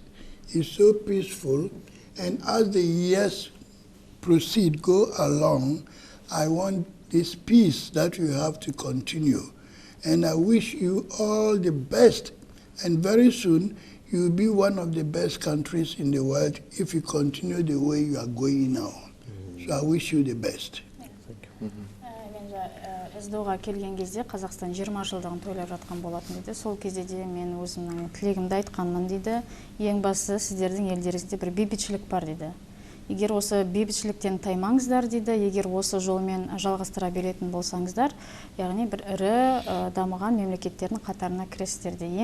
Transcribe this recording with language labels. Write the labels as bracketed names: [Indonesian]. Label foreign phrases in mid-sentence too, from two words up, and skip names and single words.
[English] It's so peaceful, and as the years proceed, go along, I want this peace that you have to continue. And I wish you all the best, and very soon you will be one of the best countries in the world if you continue the way you are going now. So I wish you the best. [Kazakh] СДО-ға келген кезде Қазақстан 20 жылдығын тойлап жатқан болатын дейді. Сол кезде де мен өзімнің тілегімді айтқанмын дейді. Ең бастысы сіздердің елдеріңізде бір бейбітшілік бар дейді. Егер осы бейбітшіліктен таймаңыздар дейді, егер осы жолмен жалғастыра беретін болсаңыздар, яғни бір ірі дамыған мемлекеттердің қатарына кіресіздер дейді.